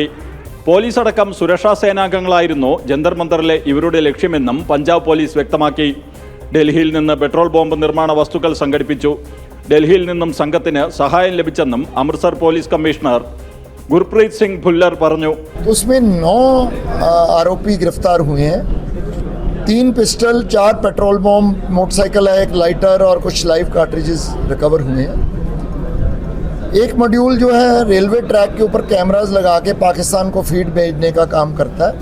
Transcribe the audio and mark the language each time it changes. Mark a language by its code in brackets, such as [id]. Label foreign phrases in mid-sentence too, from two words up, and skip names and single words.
[ml] പോലീസ് അടക്കം സുരക്ഷാ സേനാംഗങ്ങളായിരുന്നു ജന്തർ മന്ദറിലെ ഇവരുടെ ലക്ഷ്യമെന്നും പഞ്ചാബ് പോലീസ് വ്യക്തമാക്കി. ഡൽഹിയിൽ നിന്ന് [en] petrol bomb [ml] നിർമ്മാണ വസ്തുക്കൾ സംഘടിപ്പിച്ചു. ഡൽഹിയിൽ നിന്നും സംഘത്തിന് സഹായം ലഭിച്ചെന്നും അമൃത്സർ [en] police commissioner [ml] ഗുർപ്രീത് സിംഗ് ഭുല്ലർ പറഞ്ഞു. [hi] उसमें 9 आरोपी गिरफ्तार हुए हैं. 3 पिस्टल, 4 [en] petrol bomb, [hi] मोटरसाइकिल है, एक लाइटर और कुछ [en] live cartridges [hi] रिकवर हुए हैं. एक मॉड्यूल जो है [en] railway track [hi] के ऊपर कैमरास लगा के पाकिस्तान को फीड भेजने का काम करता है.